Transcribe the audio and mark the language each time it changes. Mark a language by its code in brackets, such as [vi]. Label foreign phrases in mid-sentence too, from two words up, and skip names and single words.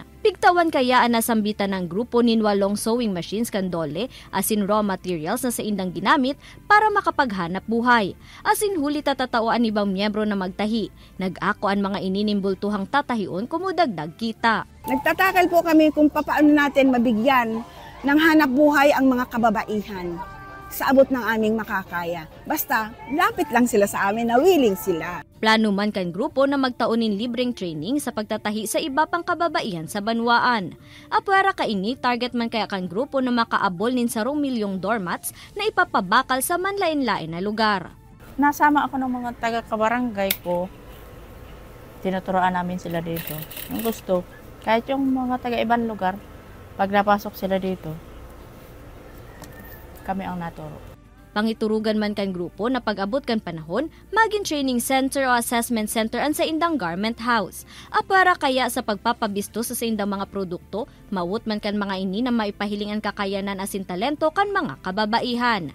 [bik] Pigtawan kaya ang nasambitan ng grupo nin 8 [en] sewing machines [bik] kan dole asin [en] raw materials [bik] na sa indang ginamit para makapaghanap buhay. Asin huli tatatawaan ibang miyembro na magtahi. Nag-ako ang mga ininimbultuhang tatahion kumudagdag kita. [tl] Nagtatakal po kami kung paano natin mabigyan ng hanap buhay ang mga kababaihan sa abot ng aming makakaya. Basta, lapit lang sila sa amin na willing sila. [bik] Plano man kan grupo na magtaunin libreng training sa pagtatahi sa iba pang kababaihan sa Banwaan. Apwera kaini, target man kaya kan grupo na makaabol nin 10 milyong doormats na ipapabakal sa manlain-lain na lugar. [tl] Nasama ako ng mga taga-kabarangay ko. Tinuturoan namin sila dito. Ang gusto, kahit yung mga taga-ibang lugar, pag napasok sila dito, kami ang naturo. [bik] Pangiturugan man kan grupo na pag-abot kan panahon, maging [en] training center [bik] o [en] assessment center [bik] ang sa indang [en] garment house. [bik] Apara kaya sa pagpapabisto sa indang mga produkto, mawut man kan mga ini na maipahiling ang kakayanan asin talento kan mga kababaihan.